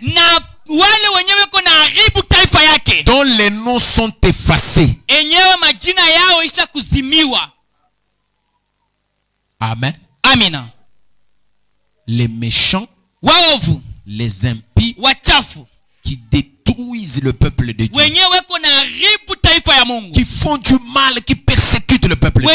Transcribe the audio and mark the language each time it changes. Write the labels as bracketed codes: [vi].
[sw] na wale wenyewe kona haribu taifa yake, [fr] dont les noms sont effacés. [sw] enyewe majina yao isha kuzimiwa. [fr] Amen. [sw] Amina. [fr] Les méchants, [sw] Waovu, [fr] les impies [sw] wachafu [fr] qui détruisent le peuple de Dieu, [sw] wenyewe kona haribu taifa ya Mungu, [fr] qui font du mal, qui persécutent le peuple de Dieu.